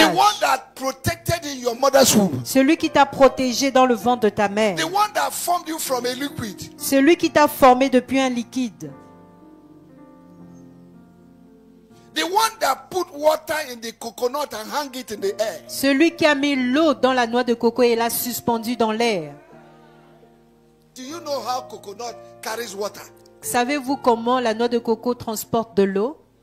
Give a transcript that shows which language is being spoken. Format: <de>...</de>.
<en>the one that protected in your mother's womb,</en> <fr>celui qui t'a protégé dans le ventre de ta mère,</fr> <en>the one that formed you from a liquid,</en> <fr>celui qui t'a formé depuis un liquide,</fr> <en>the one that put water in the coconut and hung it in the air,</en> <fr>celui qui a mis l'eau dans la noix de coco et l'a suspendue dans l'air.</fr> <en>Do you know how coconut carries water?</en> <fr>Savez-vous comment la noix de coco transporte de l'eau?</fr>